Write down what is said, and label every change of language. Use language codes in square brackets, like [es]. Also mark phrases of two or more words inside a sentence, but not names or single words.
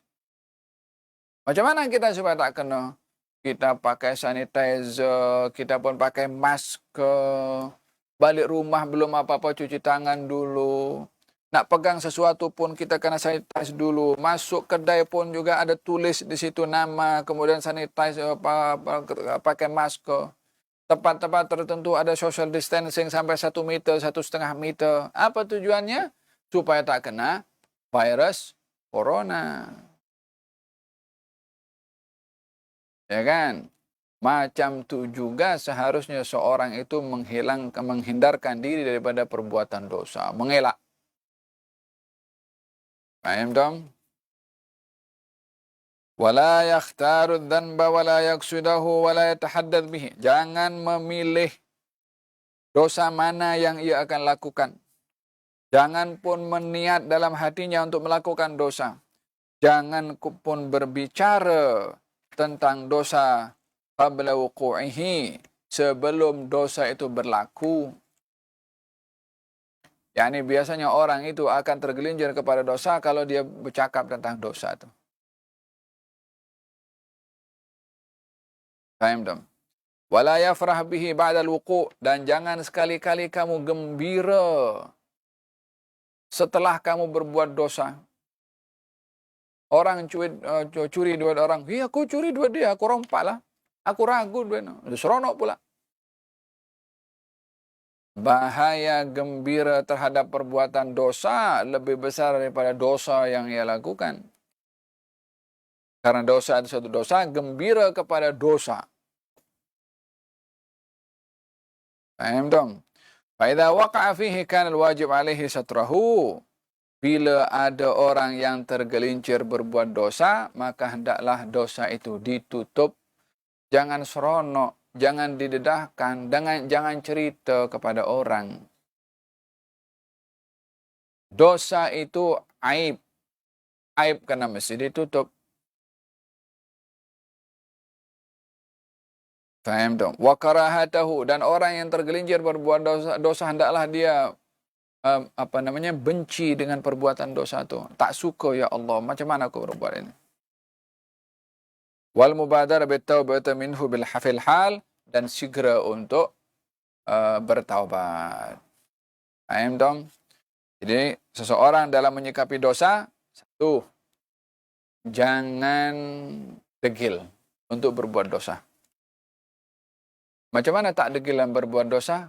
[ms] Macam mana kita supaya tak kena? Kita pakai sanitizer, kita pun pakai masker. Balik rumah belum apa-apa cuci tangan dulu. Nak pegang sesuatu pun kita kena sanitize dulu. Masuk kedai pun juga ada tulis di situ nama, kemudian sanitize pakai masker. Tempat-tempat tertentu ada [en] social distancing [ms] sampai 1 meter, 1,5 meter. Apa tujuannya? Supaya tak kena virus corona. Ya kan? Macam tu juga seharusnya seorang itu menghindarkan diri daripada perbuatan dosa. Mengelak. [id] Paham dong? [ar] Wala yakhtaru dhanba wala yaksudahu wala yatahaddad bihi. [ms] Jangan memilih dosa mana yang ia akan lakukan. Jangan pun meniat dalam hatinya untuk melakukan dosa. Jangan pun berbicara tentang dosa [ar] qabla wuqu'ihi, [ms] sebelum dosa itu berlaku. Yani biasanya orang itu akan tergelincir kepada dosa kalau dia bercakap tentang dosa itu. [id] Paham dong? [ar] Wala yafrah bihi ba'dal wuqu', [ms] dan jangan sekali-kali kamu gembira setelah kamu berbuat dosa. Orang curi duit orang, aku curi duit dia, aku rompak lah. Aku ragu duitnya. Seronok pula. Bahaya gembira terhadap perbuatan dosa lebih besar daripada dosa yang ia lakukan. Karena dosa itu satu dosa, gembira kepada dosa. [id] Paham dong? [ar] Fa'idha waqa'a fihi kana al-wajib alaihi satrahu. [ms] Bila ada orang yang tergelincir berbuat dosa, maka hendaklah dosa itu ditutup. Jangan seronok, jangan didedahkan, jangan cerita kepada orang. Dosa itu aib. Aib kena mesti ditutup. [id] Faham dong? [ar] Wa karahatahu, [ms] dan orang yang tergelincir berbuat dosa hendaklah dia benci dengan perbuatan dosa itu. Tak suka, [ar] ya Allah, [ms] macam mana aku berbuat ini? [ar] Wal mubadara bitaubati minhu bil hafil hal, [ms] dan segera untuk bertaubat. [id] Paham dong? [ms] Jadi seseorang dalam menyikapi dosa, satu, jangan degil untuk berbuat dosa. Macam mana tak degil dalam berbuat dosa?